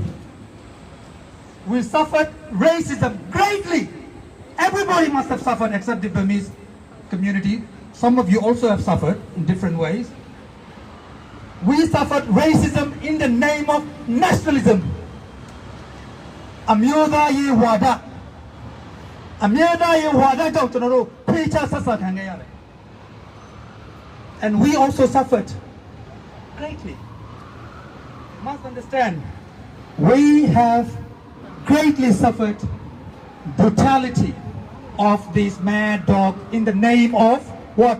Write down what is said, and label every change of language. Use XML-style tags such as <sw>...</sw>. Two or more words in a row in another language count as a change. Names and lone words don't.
<en>We suffered racism greatly. Everybody must have suffered except the Burmese community. Some of you also have suffered in different ways. We suffered racism in the name of nationalism.</en> <my>အမျိုးသားရေးဝါဒအမျိုးသားရေးဝါဒကြောင့်ကျွန်တော်တို့ဖိချဆက်ဆံခံခဲ့ရတယ်</my> <en>and we also suffered greatly. You must understand, we have greatly suffered brutality of this mad dog in the name of what?</en>